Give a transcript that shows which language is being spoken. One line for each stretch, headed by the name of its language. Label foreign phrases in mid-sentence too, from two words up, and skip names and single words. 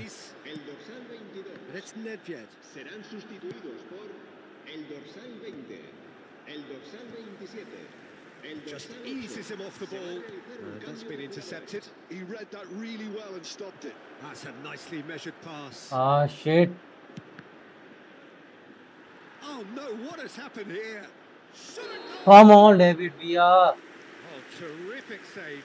English: It's Nedved.
Spanish: Serán sustituidos por el dorsal 20, el dorsal 27, el
English: Just
Spanish: dorsal 8.
English: eases him off the ball. That's been intercepted. He read that really well and stopped it. That's a nicely measured pass. Ah shit. Oh no, what has happened here? Come on David Villa. Oh, terrific save.